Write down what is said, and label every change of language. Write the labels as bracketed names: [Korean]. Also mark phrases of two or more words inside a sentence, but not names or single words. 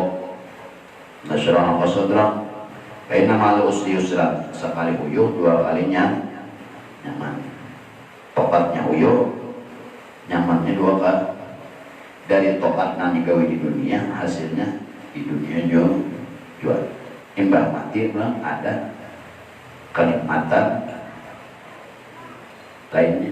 [Arabic] نشرح لك صدرك فإن مع العسر يسرا, [Banjar] sekali uyuh dua kalinya nyaman, tokatnya uyuh nyamannya dua kali. Dari tokat nanti gawe di dunia, hasilnya di dunia jual. Imbah mati bilang ada kenikmatan lainnya.